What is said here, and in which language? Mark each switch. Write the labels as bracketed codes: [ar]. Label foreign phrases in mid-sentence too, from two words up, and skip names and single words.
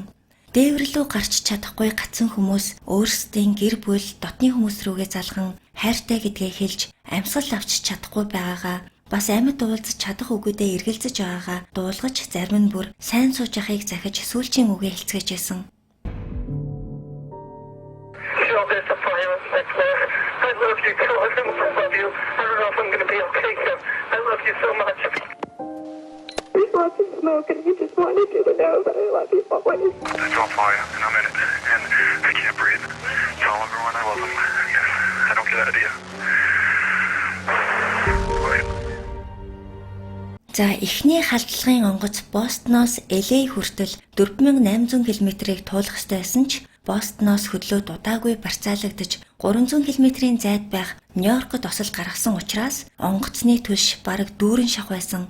[mn] Дээвэр рүү гарч чадахгүй гацсан хүмүүс өөрсдийн гэр бүл дотны хүмүүс рүүгээ залхан хайртай гэдгээ хэлж амьсгал авч чадахгүй байгаагаа бас амьд уулзаж чадах үгүүдээ эргэлзэж байгаагаа дуулгаж зарим нь бүр сайн сууж яхахыг захиж сүүлчийн үгээ хэлцгээж байсан. [en] I love you, so I love you. I don't know if I'm going to be okay, so I love you so much. There's lots of smoke, and he just wanted you to know that I love you always. It's all fire, and I'm in it, and I can't breathe. Tell everyone I love them. Yes, I don't get out of here. Wait. [mn] За эхний халдлагын онгоц Бостоноос LA хүртэл 4800 км-ийг туулах ёстой байсан ч Бостоноос хөдлөө дудаагүй барьцаалагдаж 300 км-ийн зайд байх Нью-Йоркод осол гаргасан учраас онгоцны түлш бараг дүүрэн шах байсан.